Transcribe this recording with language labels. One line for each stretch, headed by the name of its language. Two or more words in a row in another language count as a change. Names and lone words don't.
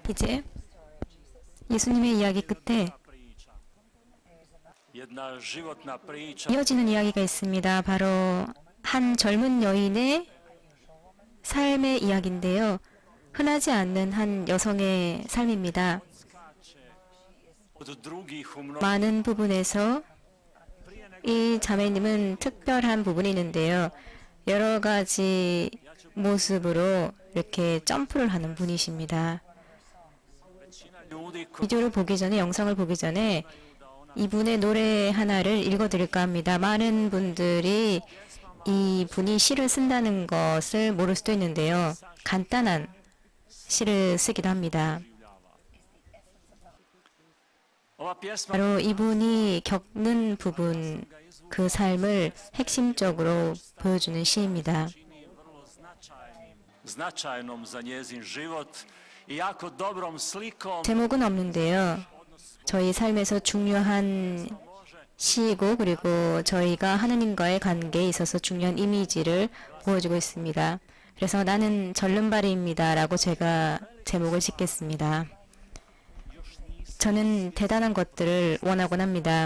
Korean: 이제 예수님의 이야기 끝에
Croatian: jedna životna priča
Korean: 이어지는 이야기가 있습니다. 바로 한 젊은 여인의 삶의 이야기인데요. 흔하지 않는 한 여성의 삶입니다.
Croatian: od drugih u mnogo
Korean: 많은 부분에서 이 자매님은 특별한 부분이 있는데요. 여러 가지 모습으로 이렇게 점프를 하는 분이십니다.
Croatian: ljudi koji
Korean: 비디오를 보기 전에, 영상을 보기 전에 이분의 노래 하나를 읽어드릴까 합니다. 많은 분들이 이 분이 시를 쓴다는 것을 모를 수도 있는데요. 간단한 시를 쓰기도 합니다.
Croatian: ova pjesma
Korean: 바로 이분이 겪는 부분, 그 삶을 핵심적으로 보여주는 시입니다.
Croatian: čini vrlo značajnom za njezin život i jako dobrom slikom
Korean: 제목은 없는데요. 저희 삶에서 중요한 시이고 그리고 저희가 하느님과의 관계에 있어서 중요한 이미지를 보여주고 있습니다. 그래서 나는 절름발이입니다 라고 제가 제목을 짓겠습니다. 저는 대단한 것들을 원하곤 합니다.